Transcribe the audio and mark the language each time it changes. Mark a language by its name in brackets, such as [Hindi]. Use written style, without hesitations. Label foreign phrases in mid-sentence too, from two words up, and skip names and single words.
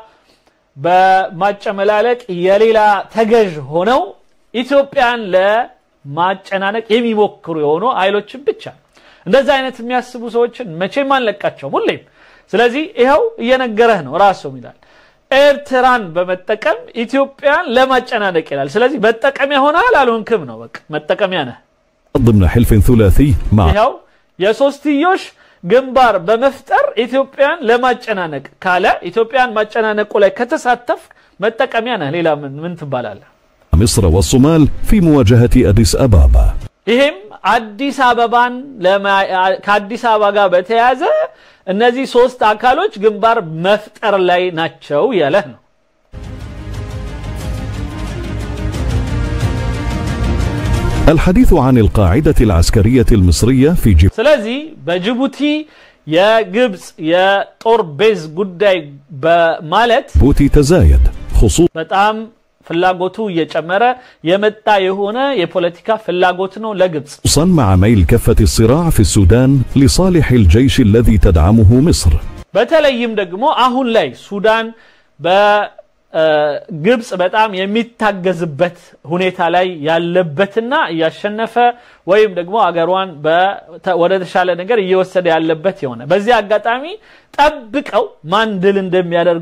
[Amharic] በማጨመላለቅ የሌላ ተገዥ ሆነው ኢትዮጵያን ለማጨናነቅ የሚሞክሩ የሆኑ ኃይሎችን ብቻ እንደዛ አይነት የሚያስቡ ሰዎችን መቼም አንለቃቸው ሁሌም ስለዚህ ይሄው እየነገረህ ነው ራሱ ይላል ኤርትራን በመጠቀም ኢትዮጵያን ለማጨናነቅ ይላል ስለዚህ በጠቀሚያ ሆናል አልሆንክም ነው በቃ መጠቀሚያ ነህ [Arabic] ضمن حلف ثلاثي مع [Amharic] ይሄው የሶስትዮሽ ግንባር በመፍጠር ኢትዮጵያን ለማጨናነቅ ካለ ኢትዮጵያን ማጨናነቁ ላይ ከተሳተፍ መጠቀሚያ ነህ ሌላ ምን ትባላለህ [Arabic] مصر والصومال في مواجهة أديس أبابا [Amharic] ይሄም አዲስ አበባን ከአዲስ አበባ ጋር በተያያዘ እነዚህ ሶስት አካሎች ግንባር መፍጠር ላይ ናቸው ያለህ ነው [Arabic] الحديث عن القاعدة العسكرية المصرية في جيبوتي [Amharic] ስለዚህ በጅቡቲ የግብጽ የጦር ቤዝ ጉዳይ በማለት [Arabic] تزايد خصوصا [Amharic] በጣም ፍላጎቱ እየጨመረ የመጣ የሆነ የፖለቲካ ፍላጎት ነው ለግብጽ [Arabic] مع ميل كفة الصراع في السودان لصالح الجيش الذي تدعمه مصر [Amharic] በተለይም ደግሞ አሁን ላይ ሱዳን በግብጽ በጣም የሚታገዝበት ሁኔታ ላይ ያለበትና ያሸነፈ ወይም ደግሞ አገሯን ወደ ተሻለ ነገር እየወሰደ ያለበት የሆነ በዚህ አጋጣሚ ጠብቀው ማንድል እንደሚያደርግ